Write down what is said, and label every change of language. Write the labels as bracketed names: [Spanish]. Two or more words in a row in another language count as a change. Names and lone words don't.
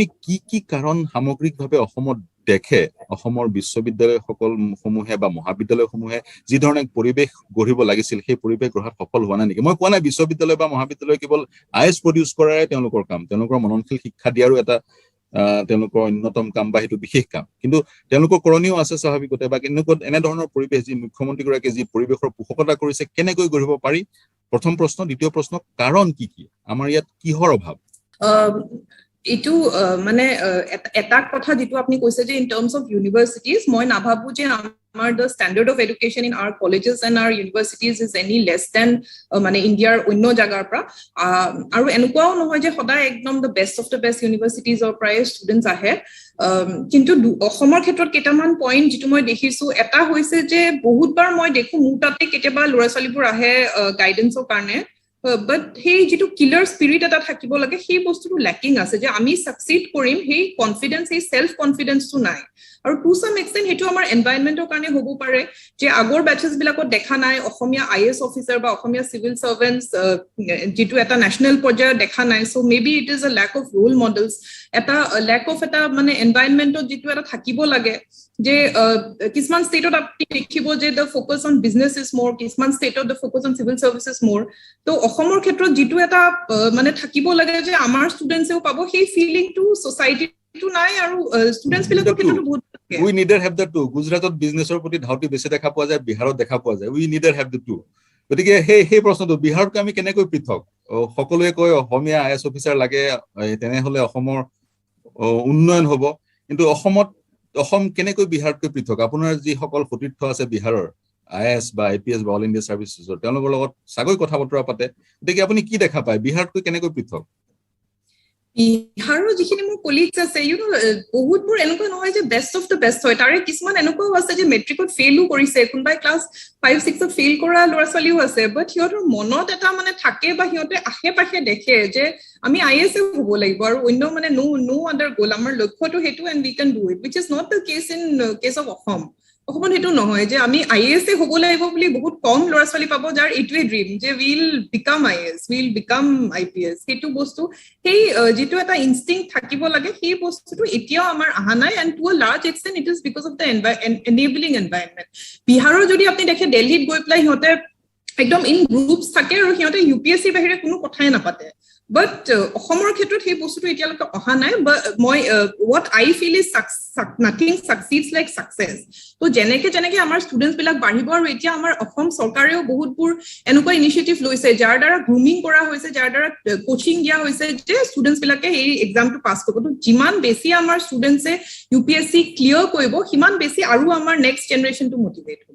[Assamese] কি কাৰণ সামগ্ৰিকভাৱে অসমত দেখে অসমৰ বিশ্ববিদ্যালয় সকল সমূহে বা মহাবিদ্যালয় সমূহে যি ধৰণে পৰিবেশ গঢ়িব লাগিছিল সেই পৰিবেশ গঢ়াত সফল হোৱা নাই নেকি মই কোৱা নাই বিশ্ববিদ্যালয় বা মহাবিদ্যালয় কেৱল আইএছ প্ৰডিউস কৰাৰে তেওঁলোকৰ কাম তেওঁলোকৰ মননশীল শিক্ষা দিয়াৰো এটা তেওঁলোকৰ অন্যতম কাম বা হেতু বিশেষ কাম কিন্তু তেওঁলোকৰ কৰণীয় আছে স্বাভাৱিকতে বা এনে ধৰণৰ পৰিবেশ যি মুখ্যমন্ত্ৰী গৰাকী যি পৰিবেশৰ পোষকতা কৰিছে কেনেকৈ গঢ়িব পাৰি প্ৰথম প্ৰশ্ন দ্বিতীয় প্ৰশ্ন কাৰণ কি আমাৰ ইয়াত কিহৰ অভাৱ ইটো মানে এটা কথা যেটো আপনি কৈছে যে [English] in terms of universities [Assamese] মই নাভাবু যে আমাৰ [English] the standard of education in our colleges and our universities is any less than [Assamese] মানে ইন্ডিয়াৰ অন্য জাগাৰ পৰা আৰু এনেকুৱাও নহয় যে সদায় একদম [English] the best of the best universities or [Assamese] প্ৰায় ষ্টুডেন্টস আহে কিন্তু অসমৰ ক্ষেত্ৰত কেইটামান পইণ্ট যেটো মই দেখিছো এটা হৈছে যে বহুতবাৰ মই দেখো মুটাতে কেতিয়াবা ল'ৰা-ছোৱালীবোৰ আহে গাইডেন্সৰ কাৰণে [English] but hey [Assamese] যেটো [English] killer spirit [Assamese] এটা থাকিব লাগে সেই বস্তুটো ল্যাকিং আছে যে আমি সাকসিড কৰিম সেই কনফিডেন্স সেই সেলফ কনফিডেন্সটো নাই আৰু [English] to some extent [Assamese] হেতু আমাৰ এনভায়ৰনমেন্টৰ কাৰণে হ'ব পাৰে যে আগৰ ব্যাচেছ বিলাকত দেখা নাই অসমীয়া [English] IAS officer [Assamese] বা অসমীয়া [English] civil servants [Assamese] যেটো এটা ন্যাশনাল পৰ্যায়ত দেখা নাই [English] so maybe it is a lack of role models [Assamese] এটা [English] lack of [Assamese] এটা মানে এনভায়ৰনমেন্টত যেটো এটা থাকিব লাগে যে কিছুমান ষ্টেটত আপনি দেখিব যে [English] the focus on business is more [Assamese] কিছুমান ষ্টেটত [English] the focus on civil services more [Assamese] তো অসমৰ ক্ষেত্ৰত যেটো এটা মানে থাকিব লাগে যে আমাৰ ষ্টুডেন্টসেও পাব সেই ফিলিংটো সোসাইটিটো নাই আৰু ষ্টুডেন্টস বিলাকৰ ক্ষেত্ৰত বহুত [English] we neither have the two [Assamese] গুজৰাটত বিজনেছৰ প্ৰতি ধাউতি বেছি দেখা পোৱা যায় বিহাৰত দেখা পোৱা যায় we neither have the two গতিকে সেই প্ৰশ্নটো বিহাৰত আমি কেনেকৈ পৃথক সকলোৱে কয় অসমীয়া [English] IAS officer [Assamese] লাগে তেনেহলে অসমৰ উন্নয়ন হ'ব কিন্তু অসম কেনেকৈ বিহাৰতকৈ পৃথক আপোনাৰ যি সকল সতীৰ্থ আছে বিহাৰৰ আইএছ বা আইপিএছ বা অল ইণ্ডিয়া সাৰ্ভিসেছৰ তেওঁলোকৰ লগত সাগৈ কথা বতৰা পাতে গতিকে আপুনি কি দেখা পায় বিহাৰতকৈ কেনেকৈ পৃথক বিহাৰৰ যিখিনি মোৰ কলিগছ আছে বহুতবোৰ এনেকুৱা নহয় যে [English] best of the best [Assamese] হয় তাৰে কিছুমান এনেকুৱাও আছে যে মেট্ৰিকত ফেইলো কৰিছে কোনবাই ক্লাছ 5-6ত ফেইল কৰা ল'ৰা-ছোৱালীও আছে বাট সিহঁতৰ মনত এটা মানে থাকে বা সিহঁতে আশে-পাশে দেখে যে আমি আইএছ হ'ব লাগিব আৰু অন্য মানে [English] no other goal [Assamese] আমাৰ লক্ষ্যটো হেতু [English] and we can do it which is not the case in case of [Assamese] অসমত হেতু নহয় যে আমি আইএছ হ'ব লাগিব বুলি বহুত কম ল'ৰা-ছোৱালী পাব যাৰ এইটোৱে ড্ৰিম যে [English] will become IAS will become IPS [Assamese] হেতু বস্তু সেই যেটো এটা ইনষ্টিংক্ট থাকিব লাগে সেই বস্তুটো এতিয়াও আমাৰ আহা নাই [English] and to a large extent it is because of the enabling environment [Assamese] বিহাৰৰ যদি আপনি দেখে দিল্লীত গৈ পেলাই সিহঁতে একদম [English] in groups [Assamese] থাকে আৰু সিহঁতে ইউপিএসসি বাহিৰে কোনো কথাই নাপাতে but অসমৰ ক্ষেত্ৰত সেই বস্তুটো এতিয়ালৈকে অহা নাই but মই [English] what I feel is nothing succeeds like success [Assamese] তো যেনেকে আমাৰ ষ্টুডেন্টস বিলাক বাঢ়িব আৰু এতিয়া আমাৰ অসম চৰকাৰেও বহুতবোৰ এনেকুৱা ইনিশিয়েটিভ লৈছে যাৰ দ্বাৰা গ্ৰুমিং কৰা হৈছে যাৰ দ্বাৰা কোচিং দিয়া হৈছে যে ষ্টুডেন্টস বিলাকে এই এক্সামটো পাস কৰিব তো যিমান বেছি আমাৰ ষ্টুডেন্টসে ইউপিএসসি ক্লিয়াৰ কৰিব সিমান বেছি আৰু আমাৰ নেক্সট জেনাৰেশনটো মোটিভেট হ'ব